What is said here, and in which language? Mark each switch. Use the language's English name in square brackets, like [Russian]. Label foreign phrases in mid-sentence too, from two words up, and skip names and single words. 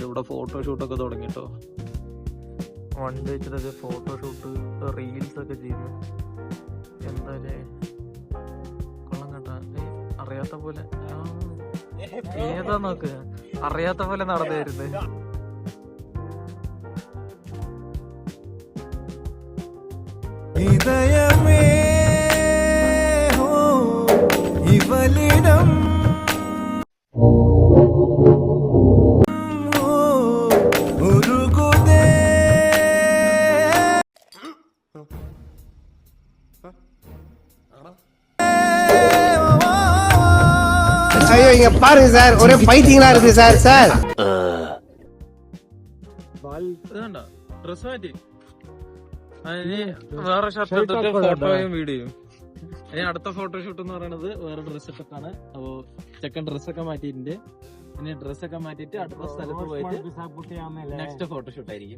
[Malayalam] ഇവിടെ ഫോട്ടോഷൂട്ടൊക്കെ തുടങ്ങിട്ടോ. വണ്ടി വെച്ചിട്ടൊക്കെ ഫോട്ടോഷൂട്ട് റീൽസ് ഒക്കെ ചെയ്യുന്നു. എന്തായാലേ കൊള്ളം കേട്ടാ. അറിയാത്ത പോലെ ഏതാ നോക്ക്, അറിയാത്ത പോലെ നടന്നു. [Tamil] இதயமே இவளிடம் உருகுதே. ஐயோ இங்க பாருங்க சார், ஒரே ஃபைட்டிங்களா இருக்கு சார். சார் [Malayalam] ഡ്രസ് മാറ്റി വേറെ ഷർട്ട് എടുത്തിട്ട് ഫോട്ടോയും വീഡിയോയും. ഇനി അടുത്ത ഫോട്ടോഷൂട്ട് എന്ന് പറയുന്നത് വേറെ ഡ്രസ് ഇട്ടിട്ടാണ്. അപ്പോ ചെക്കൻ ഡ്രസ്സൊക്കെ മാറ്റിയിട്ടുണ്ട്. ഇനി ഡ്രസ്സൊക്കെ മാറ്റിയിട്ട് അടുത്ത സ്ഥലത്ത് പോയിട്ട് നെക്സ്റ്റ് ഫോട്ടോഷൂട്ട് ആയിരിക്കും.